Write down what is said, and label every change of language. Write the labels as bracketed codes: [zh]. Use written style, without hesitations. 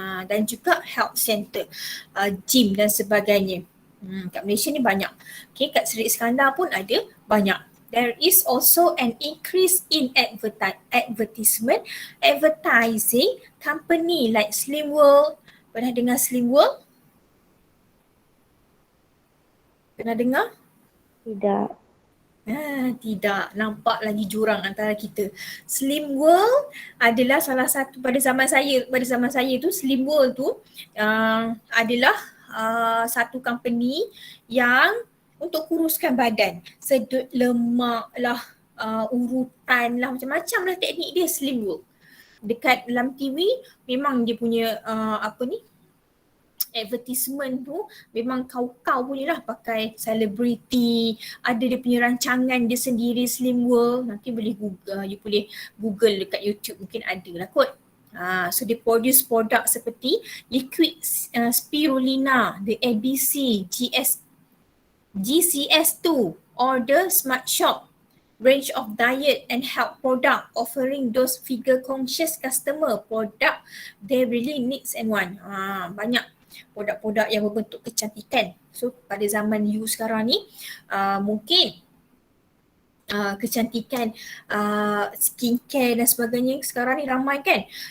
[ms] Dan juga health center, gym dan sebagainya. Kat Malaysia ni banyak. Okay, kat Serik Iskandar pun ada banyak. [en] There is also an increase in advertising company like Slim World. [ms] Pernah dengar Slim World? Pernah dengar? Tidak. Tidak. Nampak lagi jurang antara kita. Slim World adalah salah satu pada zaman saya tu, Slim World tu adalah satu company yang untuk kuruskan badan. Sedut lemak lah, urutan lah, macam-macam lah teknik dia Slim World. Dekat dalam TV memang dia punya advertisement tu memang kau punya lah, pakai selebriti, ada dia punya rancangan dia sendiri Slim World. Nanti boleh you boleh Google dekat YouTube, mungkin ada lah kot. [en] So they produce [ms] produk seperti [en] liquid spirulina, the ABC, GCS2 or the Smart Shop range of diet and health product offering those figure conscious customer product they really needs and want. [ms] Banyak produk-produk yang berbentuk kecantikan. So pada zaman you sekarang ni mungkin kecantikan, skincare dan sebagainya sekarang ni ramai kan.